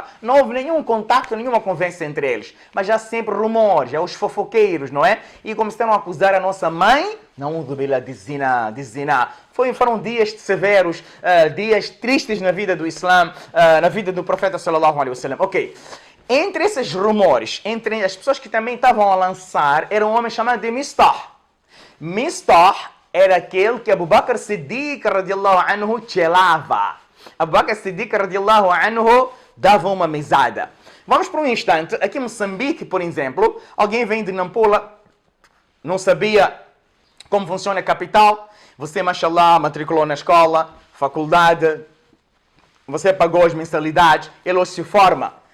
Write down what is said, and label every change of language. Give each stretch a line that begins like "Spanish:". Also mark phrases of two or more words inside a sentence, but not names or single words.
Portuguese: Não houve nenhum contato, nenhuma conversa entre eles, mas há sempre rumores, há os fofoqueiros, não é? E começaram a acusar a nossa mãe, não de zina. Foram dias severos, dias tristes na vida do Islã, na vida do profeta
Arabic: صلى الله عليه وسلم.
Portuguese: Ok. Entre esses rumores, entre as pessoas que também estavam a lançar, era um homem chamado de Mistah. Mistah era aquele que Abu Bakr Siddiq
Arabic: رضي الله عنه
Portuguese: chelava. Abu Bakr Siddiq
Arabic: رضي الله عنه
Portuguese: dava uma mesada. Vamos por um instante, aqui em Moçambique, por exemplo, alguém vem de Nampula, não sabia como funciona a capital, você, mashallah, matriculou na escola, faculdade, você pagou as mensalidades, ele hoje se forma.